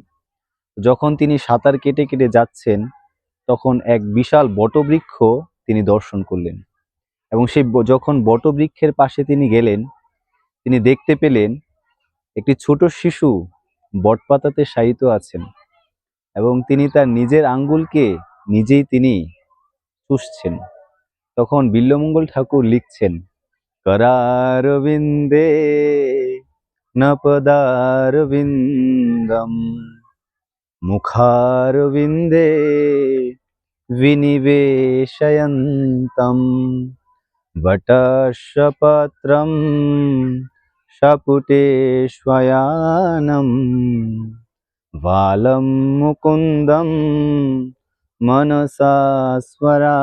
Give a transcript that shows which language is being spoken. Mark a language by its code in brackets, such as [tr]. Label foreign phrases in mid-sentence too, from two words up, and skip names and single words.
[bn] যখন তিনি সাঁতার কেটে কেটে যাচ্ছেন, তখন এক বিশাল বটবৃক্ষ তিনি দর্শন করলেন, এবং সেই যখন বটবৃক্ষের পাশে তিনি গেলেন, তিনি দেখতে পেলেন একটি ছোট শিশু বটপাতাতে শায়িত আছেন, এবং তিনি তার নিজের আঙ্গুলকে নিজেই তিনি চুষছেন। তখন বিল্বমঙ্গল ঠাকুর লিখছেন, [sa] करारविन्दे न पदारविन्दम् मुखारविन्दे विनिवेशयन्तम् वटश्चपत्रं शपुटे श्वयानं वालं मुकुन्दं मनसा स्मरामि।